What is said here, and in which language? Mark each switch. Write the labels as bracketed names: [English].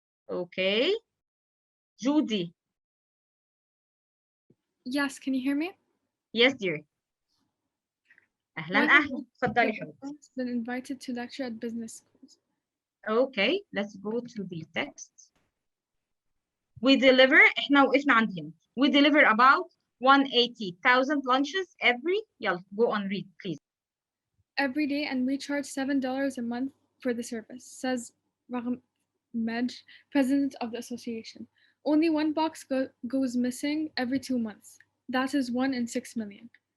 [English] Okay. Judy. Yes, can you hear me? Yes, dear. [Arabic] أهلا أهلا. اتفضلي حبيبتي. [English] Been invited to lecture at business schools. Okay, let's go to the text. We deliver, [Arabic] احنا وقفنا عند هنا. [English] We deliver about 180,000 lunches every. [Arabic] يلا, [English] go on read, please. Every day, and we charge $7 a month for the service, says Ragham Medj, president of the association. Only one box goes missing every 2 months. That is 1 in 6 million.